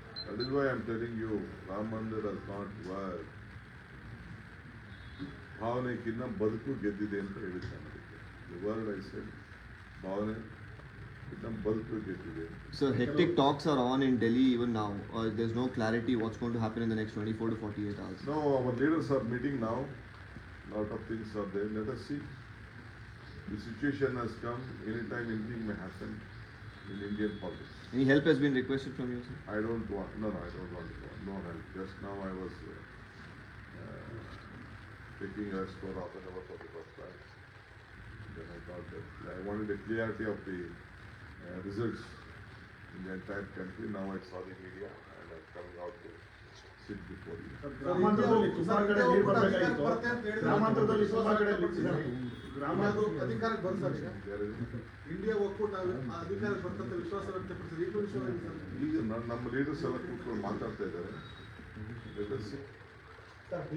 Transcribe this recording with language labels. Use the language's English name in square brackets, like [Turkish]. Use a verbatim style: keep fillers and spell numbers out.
[English] That is why I am telling you, Ram Mandir has not worked. [Kannada] ಭಾವನೆಗಿನ್ನ ಬದುಕು ಗೆದ್ದಿದೆ ಅಂತ ಹೇಳಿದ್ದೆ ನನಗೆ. [English] the word I said, [Kannada] ಭಾವನೆ ಇನ್ನ ಬದುಕು ಗೆದ್ದಿದೆ. [English] Sir, hectic talks are on in Delhi even now. Uh, there's no clarity what's going to happen in the next twenty-four to forty-eight hours. Now our leaders are meeting now. Lot of things are there. Let us see. The situation has come. Anytime anything may happen. in Indian politics. Any help has been requested from you, sir? I don't want, no, no, I don't want no help. Just now I was uh, uh, taking a score half an hour for the first time. Then I thought that I wanted the clarity of the uh, results in the entire country. Now I saw the media and I'm coming out to sit before you. [Kannada] ಗ್ರಾಮಾಂತರದಲ್ಲಿ ಸುಮಾರು ಕಡೆ ನೀರು ಬರಬೇಕಾಗಿತ್ತು. ಗ್ರಾಮಾಂತರದಲ್ಲಿ ಸುಮಾರು ಕಡೆ ಅದು ಗ್ರಾಮಾಂತರ ಅಧಿಕಾರಕ್ಕೆ ಬಂದ ಸರ್ ಈಗ [English] There is [Kannada] ಇಂಡಿಯಾ ಒಕ್ಕೂಟ ಆ ಅಧಿಕಾರಕ್ಕೆ ಬರ್ತಂತ ವಿಶ್ವಾಸ ವ್ಯಕ್ತಪಡಿಸಿದ್ರೆ ಈಗಲೂ ವಿಶ್ವಾಸ ಇದೆ ಸರ್. ಈಗ ನ- ನಮ್ಮ ಲೀಡರ್ಸ್ ಎಲ್ಲ ಕೂತ್ಕೊಂಡು ಮಾತಾಡ್ತಾ ಇದ್ದಾರೆ. [English] Let us see.